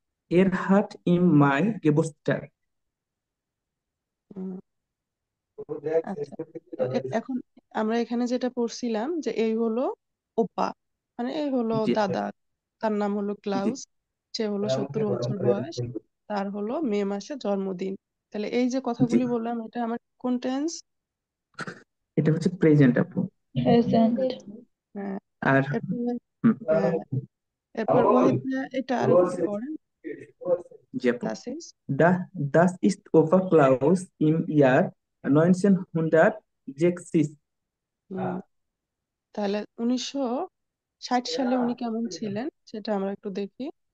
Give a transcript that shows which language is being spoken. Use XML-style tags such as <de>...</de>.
<de>Er hat im Mai Geburtstag.</de> <bn>আচ্ছা, এখন আমরা এখানে যেটা পড়ছিলাম যে এই হলো ওপা, মানে এই হলো জি দাদা, তার নাম হলো জি। ক্লাউস, সে হলো 70 বছর বয়স, তার হলো মে মাসে জন্মদিন। তাহলে এই যে জি, কথাগুলি বললাম এটা আমার কোন টেন্স? এটা হচ্ছে প্রেজেন্ট আপু।</bn> <en>Present.</en> <bn>হ্যাঁ, আর এরপরে, হুম, হ্যাঁ, এরপর ওয়াহিদ ভাইয়া এটা আর একটু পড়েন। জি আপু।</bn> <de>Das ist, Das ist Opa Klaus im Jahr 1960.</de> <bn>হুম, তাহলে 1960 সালে উনি কেমন ছিলেন সেটা আমরা একটু দেখি।</bn>